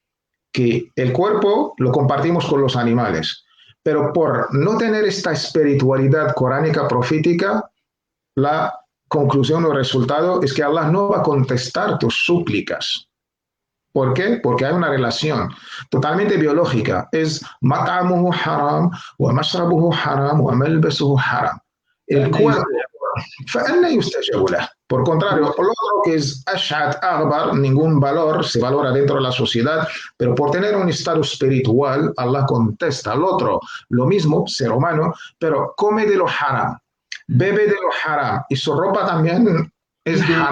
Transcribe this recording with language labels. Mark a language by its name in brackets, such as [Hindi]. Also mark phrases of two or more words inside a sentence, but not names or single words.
[Spanish] Que el cuerpo lo compartimos con los animales, pero por no tener esta espiritualidad coránica profética, la conclusión o resultado es que Allah no va a contestar tus súplicas. ¿Por qué? Porque hay una relación totalmente biológica. [Arabic] Es مطعمه حرام ومشربه حرام وملبسه حرام. [Spanish] El cuerpo, [Arabic] فَأَنَّ يُسْتَجَابُ لَهُ. [Spanish] Por contrario, lo otro que es [Arabic] أشعث أغبر, [Spanish] ningún valor se valora dentro de la sociedad, pero por tener un estado espiritual, Allah contesta al otro. Lo mismo, ser humano, pero come de lo haram, bebe de lo haram, y su ropa también es haram.